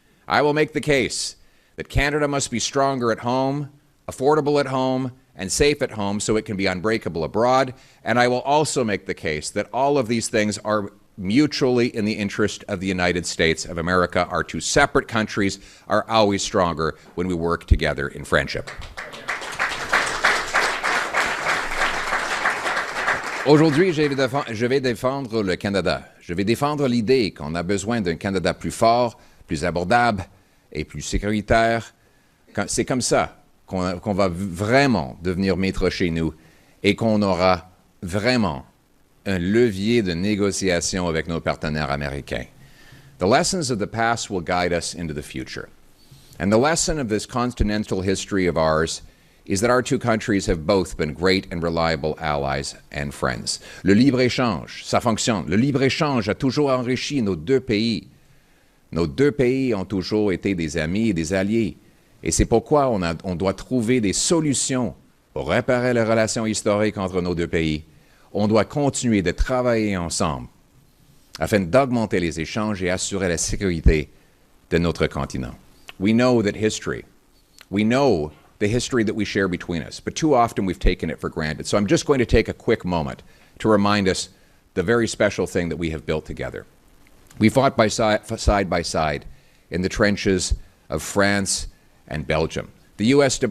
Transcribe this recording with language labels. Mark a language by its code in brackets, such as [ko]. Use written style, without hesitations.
[en] I will make the case that Canada must be stronger at home, affordable at home, and safe at home so it can be unbreakable abroad. And I will also make the case that all of these things are mutually in the interest of the United States of America. Our two separate countries are always stronger when we work together in friendship. [fr] Aujourd'hui, je vais défendre le Canada. Je vais défendre l'idée qu'on a besoin d'un Canada plus fort, plus abordable et plus sécuritaire. C'est comme ça qu'on va vraiment devenir maître chez nous et qu'on aura vraiment un levier de négociation avec nos partenaires américains. [en] The lessons of the past will guide us into the future. And the lesson of this continental history of ours is that our two countries have both been great and reliable allies and friends. [fr] Le libre-échange, ça fonctionne. Le libre-échange a toujours enrichi nos deux pays. Nos deux pays ont toujours été des amis et des alliés. Et c'est pourquoi on doit trouver des solutions pour réparer les relations historiques entre nos deux pays. On doit continuer de travailler ensemble afin d'augmenter les échanges et assurer la sécurité de notre continent. [en] We know that history, we know the history that we share between us, but too often we've taken it for granted. So I'm just going to take a quick moment to remind us the very special thing that we have built together. We fought side by side in the trenches of France and Belgium. The U.S.